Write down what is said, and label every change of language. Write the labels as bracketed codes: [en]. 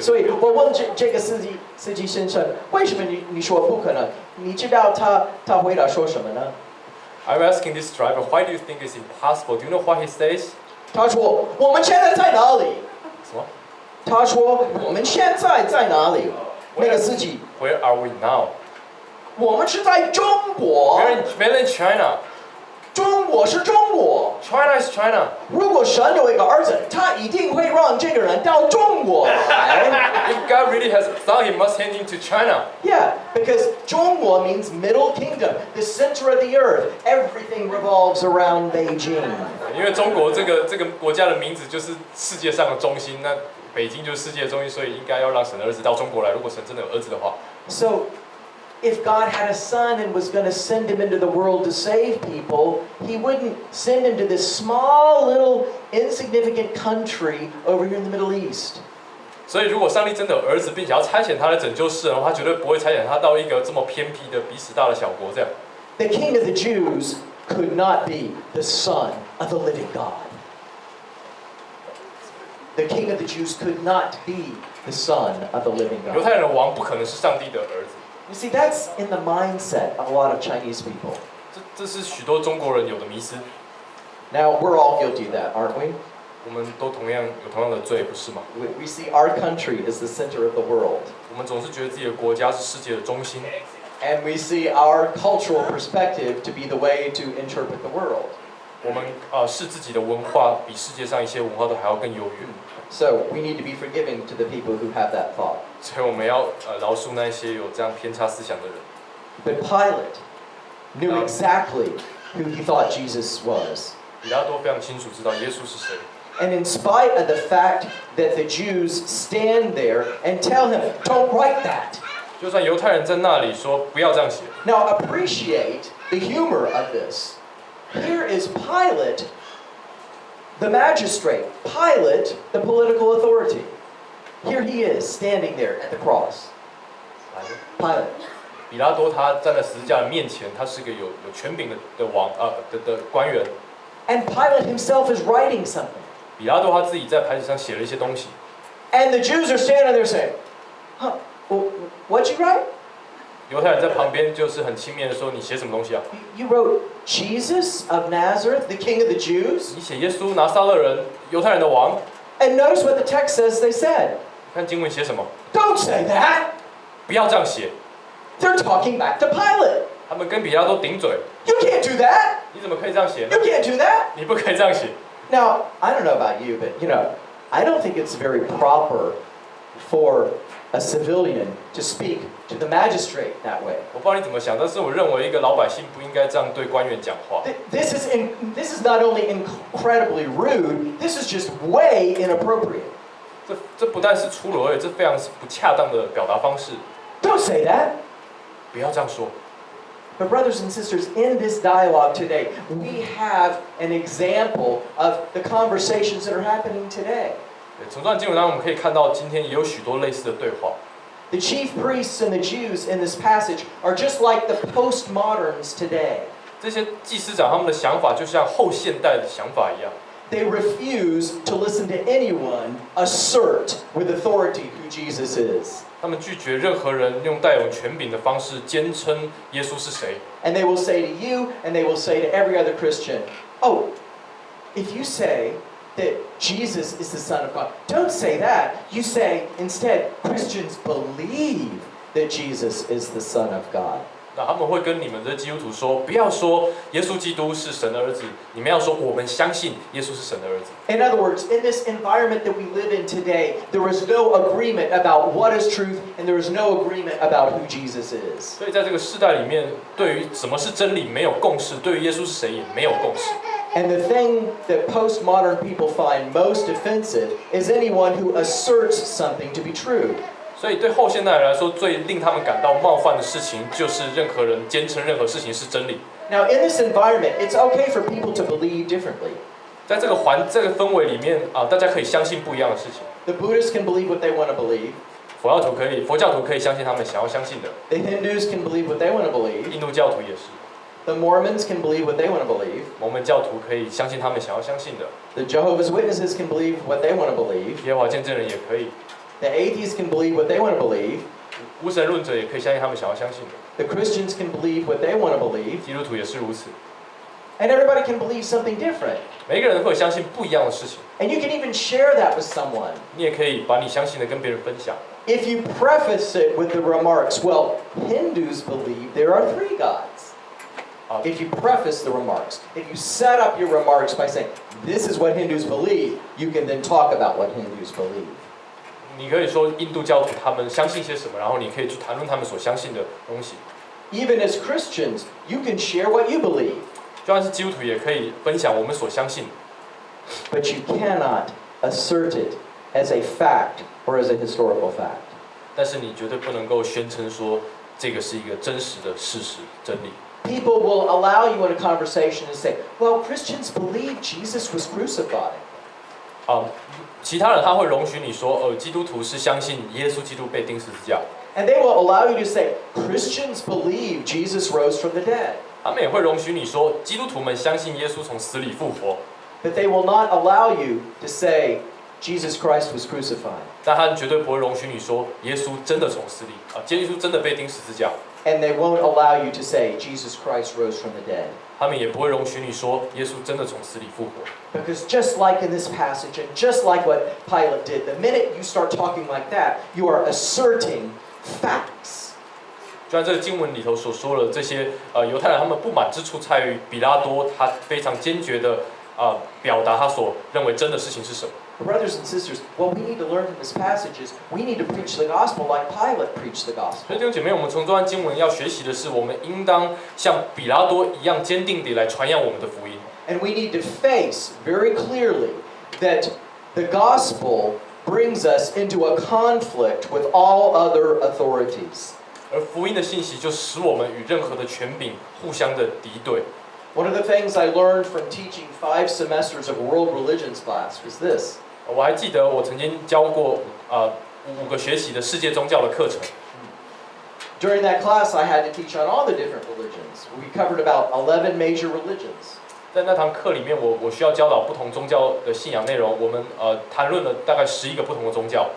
[zh] 所以我问这个司机先生，为什么你说不可能？你知道他回答说什么呢？ [en] I'm asking this driver, why do you think it's impossible? Do you know what he says? [zh] 他说我们现在在哪里？什么他说我们现在在哪里？那个司机， [en] ？Where are we now? [zh] 我们是在中国。 [en] We're in mainland China. [zh] 中国是中国。 [en] China is China. [zh] 如果神有一个儿子，他一定会让这个人到中国来。 [en] If God really has a son, He must send him to China. Yeah, because 中国 means middle kingdom, the center of the earth. Everything revolves around Beijing. [zh] 因为中国这个国家的名字就是世界上的中心，那北京就是世界的中心，所以应该要让神的儿子到中国来。如果神真的有儿子的话， [en] So, if God had a son and was going to send him into the world to save people, he wouldn't send him to this small, little, insignificant country over here in the Middle East. [zh] 所以如果上帝真的有儿子，并且要差遣他来拯救世人的话，他绝对不会差遣他到一个这么偏僻的、彼此大的小国这样。 [en] The king of the Jews could not be the son of the living God. The king of the Jews could not be the son of the living [zh] 犹 [en] God. [zh] 太人的王不可能是上帝的儿子， [en] You see, that's in the mindset of a lot of Chinese people. [zh] 这是许多中国人有的迷思。 [en] Now, we're all guilty of that, aren't we? [zh] 我们都有同样的罪，不是吗？ [en] We see our country as the center of the world. [zh] 我们总是觉得自己的国家是世界的中心， [en] And we see our cultural perspective to be the way to interpret the world. [zh] 我们视自己的文化比世界上一些文化都还要更优越， [en] So we need to be forgiving to the people who have that thought. [zh] 所以我们要饶恕那些有这样偏差思想的人。 [en] But Pilate knew exactly who he thought Jesus was. [zh] 比拉多非常清楚知道耶稣是谁， [en] And in spite of the fact that the Jews stand there and tell him, don't write that. [zh] 就算犹太人在那里说不要这样写， [en] Now appreciate the humor of this. Here is Pilate, the magistrate. Pilate, the political authority. Here he is standing there at the cross. Pilate. [zh] 比拉多他站在十字架的面前，他是个有权柄的官员。 [en] And Pilate himself is writing something. [zh] 比拉多他自己在牌子上写了一些东西， [en] And the Jews are standing there saying, huh, what'd you write? [zh] 犹太人在旁边就是很轻蔑的说：“你写什么东西啊？ [en] You wrote Jesus of Nazareth, the King of the Jews? [zh] 你写耶稣拿撒勒人，犹太人的王。” [en] And notice what the text says they said. [zh] 看经文写什么？ [en] Don't say that. [zh] 不要这样写。 [en] They're talking back to Pilate. [zh] 他们跟比拉多顶嘴， [en] You can't do that. [zh] 你怎么可以这样写呢 [en] You？ can't do that. [zh] 你不可以这样写。 [en] Now, I don't know about you, but I don't think it's very proper for a civilian to speak to the magistrate that way. [zh] 我不知道你怎么想，但是我认为一个老百姓不应该这样对官员讲话。 [en] This is not only incredibly rude, this is just way inappropriate. [zh] 这不但是粗鲁而已，这非常不恰当的表达方式。 [en] Don't say that. [zh] 不要这样说。 [en] But brothers and sisters, in this dialogue today, we have an example of the conversations that are happening today. [zh] 对，从这段经文当中，我们可以看到今天也有许多类似的对话。 [en] The chief priests and the Jews in this passage are just like the postmoderns today. [zh] 这些祭司长他们的想法就像后现代的想法一样， [en] They refuse to listen to anyone assert with authority who Jesus is. [zh] 他们拒绝任何人用带有权柄的方式坚称耶稣是谁。 [en] And they will say to you, and they will say to every other Christian, oh, if you say that Jesus is the Son of God, don't say that. You say, instead, Christians believe that Jesus is the Son of God. [zh] 那他们会跟你们的基督徒说，不要说耶稣基督是神的儿子，你们要说我们相信耶稣是神的儿子。 [en] In other words, in this environment that we live in today, there is no agreement about what is truth, and there is no agreement about who Jesus is. [zh] 所以在这个世代里面，对于什么是真理没有共识，对于耶稣是谁也没有共识。 [en] And the thing that postmodern people find most offensive is anyone who asserts something to be true. [zh] 所以对后现代人来说，最令他们感到冒犯的事情，就是任何人坚称任何事情是真理。 [en] Now, in this environment, it's okay for people to believe differently. [zh] 在这个氛围里面大家可以相信不一样的事情。 [en] The Buddhists can believe what they want to believe. [zh] 佛教徒可以相信他们想要相信的。 [en] The Hindus can believe what they want to believe. [zh] 印度教徒也是。 [en] The Mormons can believe what they want to believe. [zh] 摩门教徒可以相信他们想要相信的。 [en] The Jehovah's Witnesses can believe what they want to believe. [zh] 耶和华见证人也可以。 [en] The atheists can believe what they want to believe. [zh] 无神论者也可以相信他们想要相信的。 [en] The Christians can believe what they want to believe. [zh] 基督徒也是如此。 [en] And everybody can believe something different. [zh] 每一个人会相信不一样的事情。 [en] And you can even share that with someone. [zh] 你也可以把你相信的跟别人分享。 [en] If you preface it with the remarks, well, Hindus believe there are 3 gods. If you preface the remarks, if you set up your remarks by saying, this is what Hindus believe, you can then talk about what Hindus believe. [zh] 你可以说印度教徒他们相信些什么，然后你可以去谈论他们所相信的东西。 [en] Even as Christians, you can share what you believe. [zh] 就算是基督徒也可以分享我们所相信的。 [en] But you cannot assert it as a fact or as a historical fact. [zh] 但是你绝对不能够宣称说这个是一个真实的事实真理。 [en] People will allow you in a conversation to say, well, Christians believe Jesus was crucified. [zh] 其他人他会容许你说，基督徒是相信耶稣基督被钉十字架。 [en] And they will allow you to say, Christians believe Jesus rose from the dead. [zh] 他们也会容许你说，基督徒们相信耶稣从死里复活。 [en] But they will not allow you to say, Jesus Christ was crucified. [zh] 但他绝对不会容许你说，耶稣真的从死里耶稣真的被钉十字架。 [en] And they won't allow you to say, Jesus Christ rose from the dead. [zh] 他们也不会容许你说，耶稣真的从死里复活。 [en] Because just like in this passage, and just like what Pilate did, the minute you start talking like that, you are asserting facts. [zh] 就像这个经文里头所说的，这些犹太人他们不满之处在于比拉多他非常坚决的表达他所认为真的事情是什么。 [en] Brothers and sisters, what we need to learn from this passage is we need to preach the gospel like Pilate preached the [zh] 所 [en] gospel. [zh] 以弟兄姐妹，我们从这段经文要学习的是，我们应当像比拉多一样坚定地来传扬我们的福音。 [en] And we need to face very clearly that the gospel brings us into a conflict with all other authorities. [zh] 而福音的信息就使我们与任何的权柄互相的敌对。 [en] One of the things I learned from teaching 5 semesters of world religions class was this. [zh] 我还记得我曾经教过5个学期的世界宗教的课程。 During that class, I had to teach on all the different religions. We covered about 11 major religions. 在那堂课里面，我需要教导不同宗教的信仰内容。我们谈论了大概11个不同的宗教。